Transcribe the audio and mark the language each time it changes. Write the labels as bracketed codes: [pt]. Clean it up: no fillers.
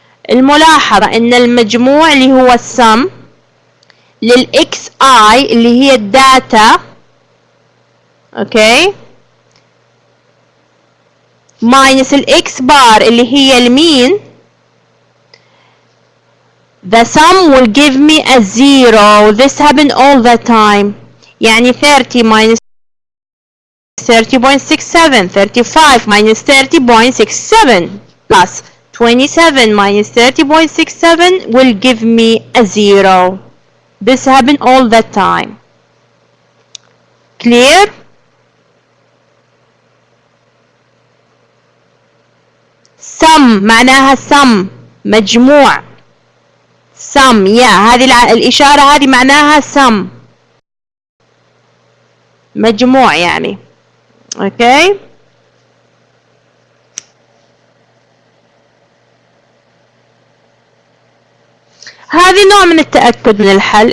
[ar] الملاحظة ان المجموع اللي هو السم للإكس آي اللي هي الداتا، اوكي، minus الإكس بار اللي هي المين، [en] the sum will give me a 0. This happen all the time. [ar] يعني [en] 30 minus 30.67, 35 minus 30.67 plus 27 minus 30.67 will give me a 0. This happen all the time. Clear? [ar] sum معناها sum مجموع. sum هذه الإشارة هذه معناها sum مجموع يعني. اوكي؟ هذه نوع من التأكد من الحل.